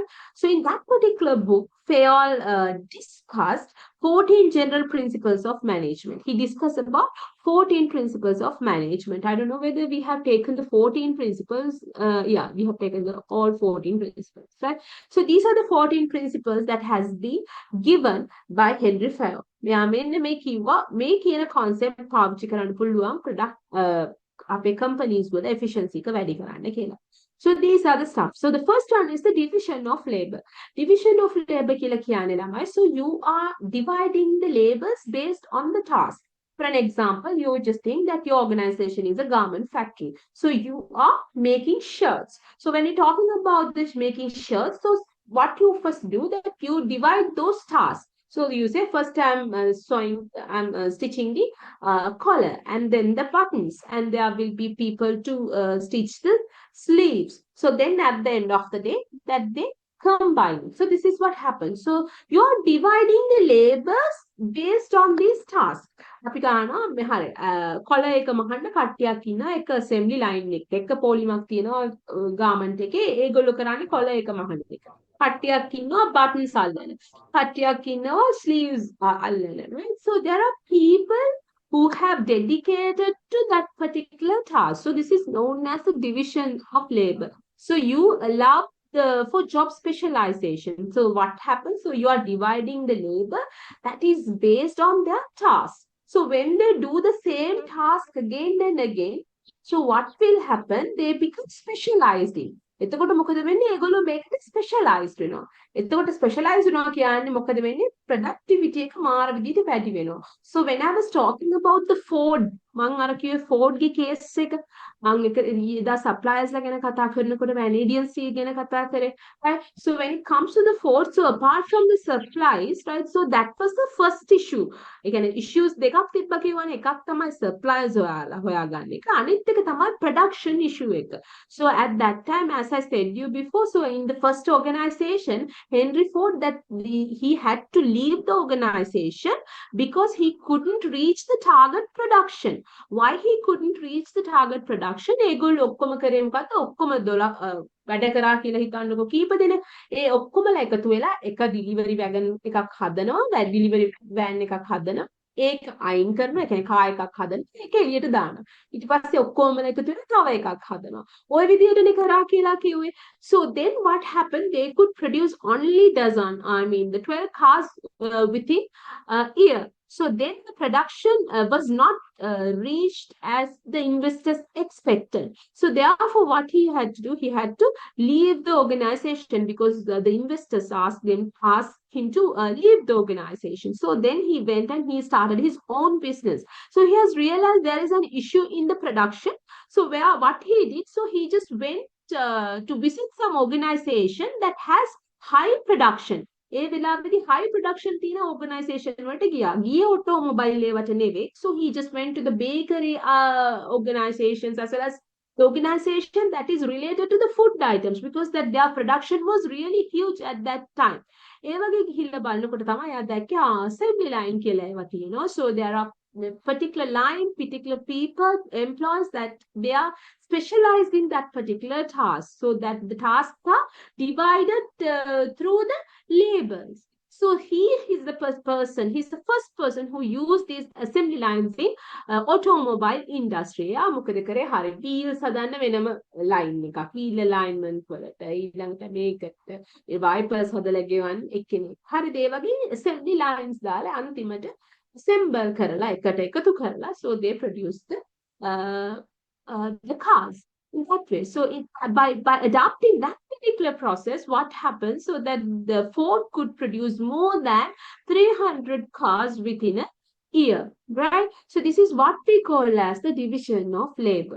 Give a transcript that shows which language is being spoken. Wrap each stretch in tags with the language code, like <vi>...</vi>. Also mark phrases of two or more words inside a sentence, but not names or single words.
<en>So in that particular book, Fayol discussed 14 general principles of management. He discussed about 14 principles of management. I don't know whether we have taken the 14 principles. Yeah, we have taken all 14 principles, right? So these are the 14 principles that has been given by Henry Fayol.</en> <si>මෙයා මෙන්න මේ කිව්වා මේ කියන concept පාවිච්චි කරන්න පුළුවන් product අපේ companies වල efficiency එක වැඩි කරන්න කියලා.</si> <en>So these are the stuff. So the first one is the division of labor. Division of labor</en> <si>කියලා කියන්නේ ළමයි.</si> <en>So you are dividing the labors based on the task. For an example, you just think that your organization is a garment factory. So you are making shirts. So when you're talking about this making shirts, so what you first do that you divide those tasks. So you say first I'm stitching the collar and then the buttons, and there will be people to stitch the sleeves. So then at the end of the day that they combine. So this is what happens. So you are dividing the labors based on these tasks.</en> <si>අපි ගන්නවා මෙහර කොලර් එක මහන්න කට්ටියක් ඉන්නවා එක</si> <en>assembly line</en> <si>එක පොලිමක් තියෙනවා garment එකේ ඒගොල්ලෝ කරන්නේ කොලර් එක මහන්න එක. කට්ටියක් ඉන්නවා buttons අල්ලන. කට්ටියක් ඉන්නවා sleeves අල්ලන.</si> <en>Right? So there are people who have dedicated to that particular task. So this is known as a division of labor. So you allow for job specialization. So what happens? So you are dividing the labor that is based on their task. So when they do the same task again and again, so what will happen? They become specialized in.</en> <si>එතකොට මොකද වෙන්නේ? ඒගොල්ලෝ මේකට ස්පෙෂලායිස්ඩ් වෙනවා. එතකොට ස්පෙෂලායිස්ඩ් වෙනවා කියන්නේ මොකද වෙන්නේ? ප්‍රොඩක්ටිවිටි එක මාර විදිහට වැඩි වෙනවා.</si> <en>So when I was talking about the Ford,</en> <si>මම අර කිව්වේ Ford ගේ කේස් එක මම එක එදා සප්ලයර්ස්ලා ගැන කතා කරනකොට වැනේඩියන් සී ගැන කතා කරේ.</si> <en>Right? So when it comes to the Ford, so apart from the supplies, right? So that was the first issue.</en> <si>ඒ කියන්නේ issues දෙකක් තිබ්බ කියවනේ. එකක් තමයි suppliers හොයාගන්න එක. අනිත් එක තමයි</si> <en>production issue</en> <si>එක.</si> <en>So at that time, as I said you before, so in the first organization, Henry Ford, that he had to leave the organization because he couldn't reach the target production. Why he couldn't reach the target production?</en> <si>ඒගොල්ලෝ ඔක්කොම කරේ මොකද්ද? ඔක්කොම 12 වැඩ කරා කියලා හිතන්නකො කීප දෙනෙක් ඒ ඔක්කොමලා එකතු වෙලා එක ඩිලිවරි වෑගන් එකක් හදනවා, ඩිලිවරි වෑන් එකක් හදනවා. ඒක අයින් කරනවා, ඒ කියන්නේ කාර් එකක් හදනවා, ඒක එළියට දානවා. ඊට පස්සේ ඔක්කොමලා එකතු වෙලා තව එකක් හදනවා. ওই විදිහටනේ කරා කියලා කිව්වේ.</si> <en>So then what happened? They could produce only dozen, I mean the 12 cars within a year. So then the production was not reached as the investors expected. So therefore, what he had to do, he had to leave the organization because the investors asked him to leave the organization. So then he went and he started his own business. So he has realized there is an issue in the production. So what he did, so he just went to visit some organization that has high production.</en> <si>ඒ වෙලාවේදී</si> <en>high production</en> <si>තියෙන organisation වලට ගියා. ගියේ automobile ඒවට නෙවෙයි.</si> <en>So he just went to the bakery organizations as well as the organization that is related to the food items because that their production was really huge at that time.</en> <si>ඒ වගේ ගිහිල්ලා බලනකොට තමයි ආ දැක්කේ</si> <en>assembly line</en> <si>කියලා ඒවා තියෙනවා.</si> <en>So there are particular line, particular people, employees that they are specialized in that particular task. So that the tasks are divided through the labels. So he is the first person, he's the first person who used these assembly lines in automobile industry.</en> <si>මොකද කරේ හරි wheels හදන්න වෙනම line එකක්,</si> <en>wheel alignment</en> <si>වලට ඊළඟට මේකට wipers හදලා ගෙවන්න එක්කෙනෙක්. හරි ඒ වගේ</si> <en>assembly lines</en> <si>දාලා අන්තිමට assemble කරලා එකට එකතු කරලා</si> <en>so they produce the cars in that way. So by adapting that particular process, what happens so that the Ford could produce more than 300 cars within a year, right? So this is what we call as the division of labor.</en>